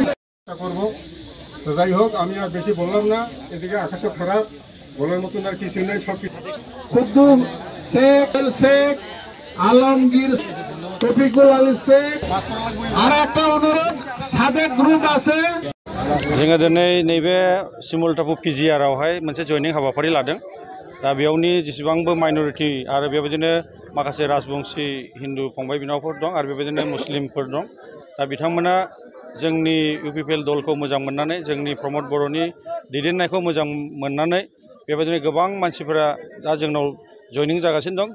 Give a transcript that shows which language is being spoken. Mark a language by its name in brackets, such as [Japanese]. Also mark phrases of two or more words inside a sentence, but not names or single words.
[Bangla] করব। তো যাই হোক, আমি আর বেশি বললাম না, এদিকে আকাশও খারাপ, বলার মতন আর কিছু নেই। সব কিছু খুদ্দুম শেখ, শেখ আলমগীর, তফিকুল আলী শেখ। আর একটা অনুরোধ, সাদেক গ্রুপ আছে। [Bodo] जोङो दिनै नैबे सिमुलटापु पिजिआरआवहाय मोनसे जयनिं हाबाफारि लादों। दा बेयावनि जेसेबांबो माइनरिटि आरो बेबायदिनो माखासे राजबंशी हिन्दु फंबाय बिनानावफोर दं आरो बेबायदिनो मुस्लिमफोर दं। दा बिथांमोना जोंनि इउपिपिएल दलखौ मोजां मोननानै, जोंनि प्रमद बर'नि दैदेननायखौ मोजां मोननानै बेबायदिनो गोबां मानसिफोरा दा जोंनाव जयनिं जागासिनो दं।